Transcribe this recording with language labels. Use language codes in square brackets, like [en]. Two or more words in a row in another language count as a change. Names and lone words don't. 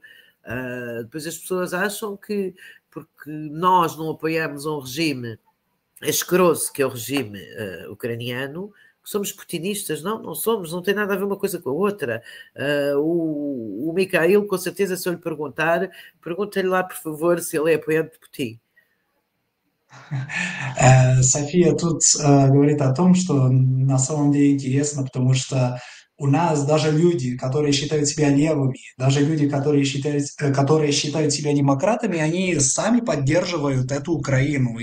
[pt] Depois as pessoas acham que porque nós não apoiamos um regime asqueroso, que é o regime ucraniano, que somos putinistas. Não, não somos, não tem nada a ver uma coisa com a outra. O Mikhail, com certeza, se eu lhe perguntar, pergunta-lhe lá, por favor, se ele é apoiante de Putin. [ru] София тут говорит о том, что на самом деле интересно, потому что у нас даже люди, которые считают себя левыми, даже люди, которые считают себя демократами, они сами поддерживают эту Украину.